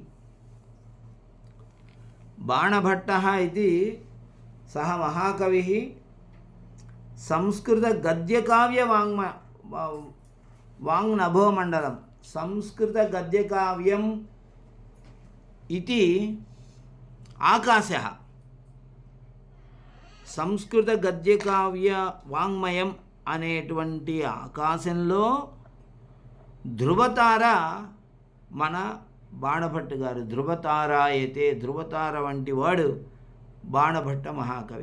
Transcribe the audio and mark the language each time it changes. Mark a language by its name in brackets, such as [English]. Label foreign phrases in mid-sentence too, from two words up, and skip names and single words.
[Sanskrit] बाणभट्टः इति सः महाकविः संस्कृतगद्यकाव्य वाङ्नभोमण्डलं संस्कृतगद्यकाव्यम् इति आकाशः। [Telugu] సంస్కృత వాంగ్మయం అనేటువంటి ఆకాశంలో ధ్రువతార మన బాణభట్టు గారు. ధ్రువతారాయతే, ధ్రువతార వంటి వాడు బాణభట్ట మహాకవి.